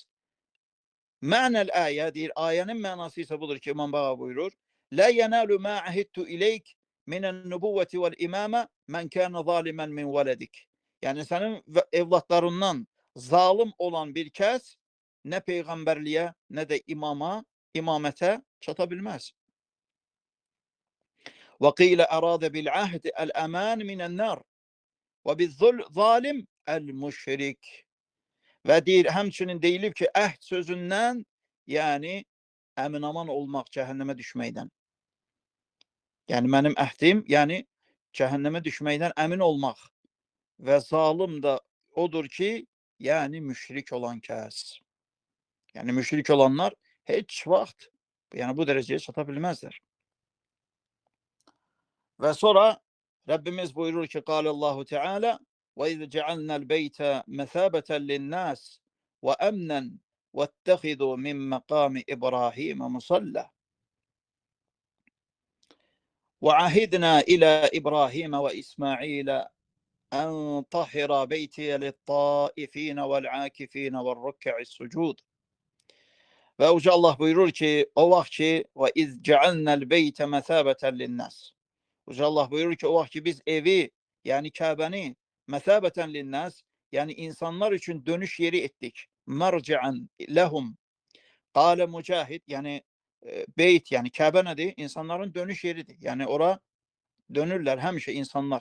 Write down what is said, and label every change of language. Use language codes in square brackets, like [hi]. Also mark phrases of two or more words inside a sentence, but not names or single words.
[az] Mənəl ayə, deyir, ayənin mənası isə budur ki, İmam Bağa buyurur, [ar] لا ينال ما عهدت إليك من النبوة والإمامة من كان ظالما من ولدك. [az] Yəni, sənin evlatlarından zalim olan bir kəs nə peyğəmbərliyə, nə də imamətə çata bilməz. [ar] وقيل أراد بالعهد الأمان من النار وبالظالم المشrik. [az] Ve deyir, həmçinin deyilib ki, əhd sözündən, yəni əmin aman olmaq cəhənnəmə düşməkdən. Yəni mənim əhdim, yəni cəhənnəmə düşməkdən əmin olmaq. Və zalim da odur ki, yəni müşrik olan kəs. Yəni müşrik olanlar heç vaxt yəni bu dərəcəyə çata bilməzlər. Və sonra Rəbbimiz buyurur ki, [ar] قال الله تعالى وَإِذْ جَعَلْنَا الْبَيْتَ مَثَابَةً لِلنَّاسِ وَأَمْنًا وَاتَّخِذُوا مِنْ مَقَامِ إِبْرَاهِيمَ مُصَلَّى وَعَهِدْنَا إِلَى إِبْرَاهِيمَ وَإِسْمَاعِيلَ أَنْ طَهِرَ بَيْتِيَ لِلطَّائِفِينَ وَالْعَاكِفِينَ وَالرُّكَّعِ السُّجُودِ. [az] Və Uca Allah buyurur ki, o vaxt ki, [ar] وَإِذْ جَعَلْنَا الْبَيْتَ مَثَابَةً لِلنَّاسِ. [az] Uca Allah buyurur ki, o vaxt ki biz evi, yəni Kəbəni [ar] مثابة للناس, [az] yəni insanlar üçün dönüş yeri etdik. [ar] مرجعا لهم. [az] Qale Mücahid, yəni beyt, yəni Kəbə nədir? İnsanların dönüş yeridir. Yəni ora dönürlər həmişə insanlar.